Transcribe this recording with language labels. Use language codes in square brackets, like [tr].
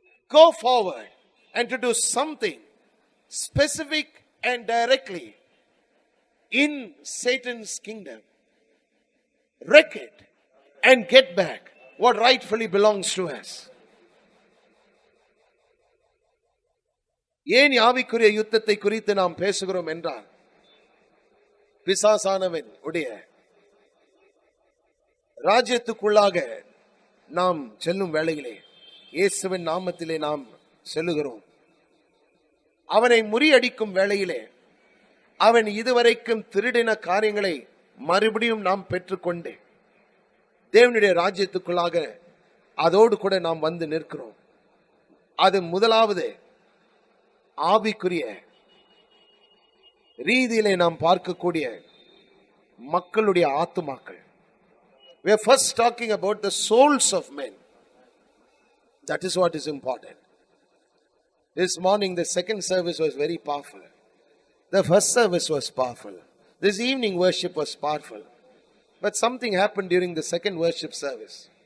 [en] go forward and to do something specific and directly in Satan's kingdom. Wreck it and get back what rightfully belongs to us. [ta] ஏன் ஆவிக்குரிய யுத்தத்தை குறித்து நாம் பேசுகிறோம் என்றால், பிசாசானவன் உடைய ராஜ்யத்துக்குள்ளாக நாம் செல்லும் வேளையிலே இயேசுவின் நாமத்திலே நாம் செல்லுகிறோம். அவனை முறியடிக்கும் வேளையிலே அவன் இதுவரைக்கும் திருடின காரியங்களை மறுபடியும் நாம் பெற்றுக்கொண்டு தேவனுடைய ராஜ்யத்துக்குள்ளாக அதோடு கூட நாம் வந்து நிற்கிறோம். அது முதலாவது ஆவிக்குரிய ரீதியிலே நாம் பார்க்கக்கூடிய மக்களுடைய ஆத்துமாக்கள். [en] We are first talking about the souls of men. That is what is important. This morning the second service was very powerful. The first service was powerful. This evening worship was powerful. But something happened during the second worship service.